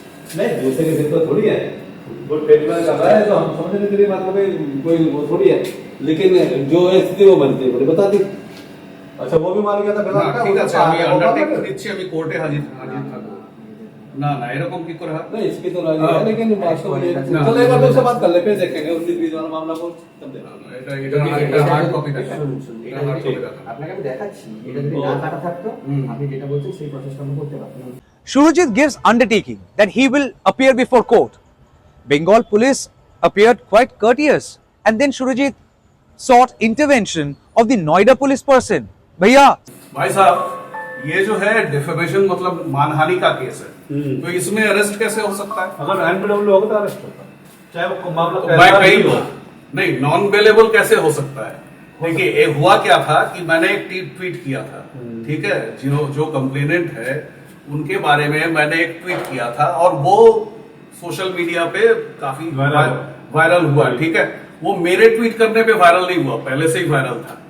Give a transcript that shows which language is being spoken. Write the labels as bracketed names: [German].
[Hindi] नहीं दूसरे के सिर पर थोड़ी है वो ट्रीटमेंट कर रहा है तो हम समझने के लिए मतलब कोई वो थोड़ी है लेकिन जो स्थिति वो बनती है बोले बता दी अच्छा वो भी मान गया था [Bangla] না ঠিক আছে আমি আন্ডারটেক দিচ্ছি আমি কোর্টে হাজির থাকবো না না এরকম কি করে হয় [Hindi] नहीं इसकी तो राजी है लेकिन वास्तव में चलो एक बार तो उससे बात कर ले फिर देखेंगे 19-20 वाला मामला को तब देखा [Bangla] এটা হার্ড কপি দেখা এটা হার্ড কপি দেখা আপনাকে আমি দেখাচ্ছি এটা যদি না কাটা থাকতো আপনি যেটা বলছেন সেই প্রসেসটা আমরা করতে পারতাম [English] Surajit gives undertaking that he will appear before court. Bengal police appeared quite courteous, and then Surajit sought intervention of the Noida police person. [Hindi] Bhaiya, भाई साहब ये जो है डिफेमेशन मतलब मानहानि का केस है तो इसमें अरेस्ट कैसे हो सकता है अगर एनपीडब्ल्यू होगा तो अरेस्ट होता चाहे वो मामला मैं कई लोग नहीं नॉन बेलेबल कैसे हो सकता है देखिए ये हुआ क्या था कि मैंने एक ट्वीट किया था ठीक है जो कंप्लेनेंट है उनके बारे में मैंने एक ट्वीट किया था और वो सोशल मीडिया पे काफी वायरल हुआ ठीक है वो मेरे ट्वीट करने पे वायरल नहीं हुआ पहले से ही वायरल था